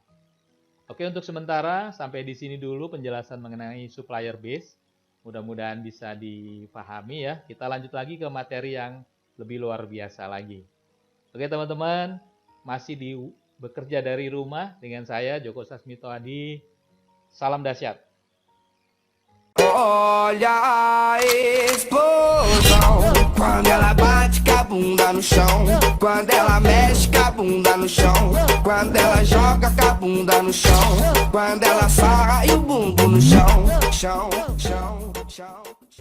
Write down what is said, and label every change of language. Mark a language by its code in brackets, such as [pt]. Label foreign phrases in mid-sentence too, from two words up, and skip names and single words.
[id] Oke, untuk sementara sampai di sini dulu penjelasan mengenai [en] supplier base. [id] Mudah-mudahan bisa dipahami ya. Kita lanjut lagi ke materi yang lebih luar biasa lagi. Oke teman-teman, masih bekerja dari rumah dengan saya Joko Sasmito Adi. Salam dahsyat. [pt] Olha a explosão, quando ela bate com a bunda no chão, quando ela mexe com a bunda no chão, quando ela joga com a bunda no chão, quando ela sarra e o bumbum no chão, chão, chão, chão.